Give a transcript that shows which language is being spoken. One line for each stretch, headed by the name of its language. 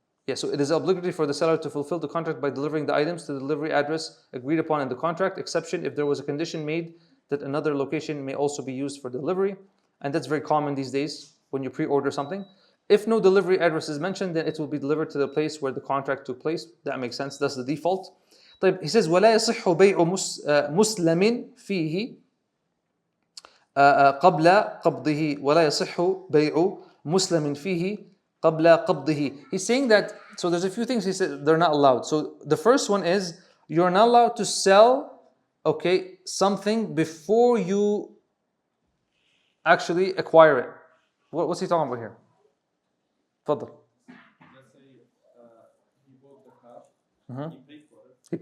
English: Yeah, so it is obligatory for the seller to fulfill the contract by delivering the items to the delivery address agreed upon in the contract, exception if there was a condition made that another location may also be used for delivery. And that's very common these days when you pre-order something. If no delivery address is mentioned, then it will be delivered to the place where the contract took place. That makes sense. That's the default. He says,
Arabic: وَلَا يَصِحُّ بَيْعُ مُسْلَمٍ فِيهِ قَبْلَ قَبْضِهِ وَلَا يَصِحُّ بَيْعُ مُسْلَمٍ فِيهِ قَبْلَ قَبْضِهِ.
English: He's saying that, so there's a few things he said they're not allowed. So the first one is, you're not allowed to sell, something before you actually acquire it. What's he talking about here? Fadl. Let's say he bought the car, he paid for it,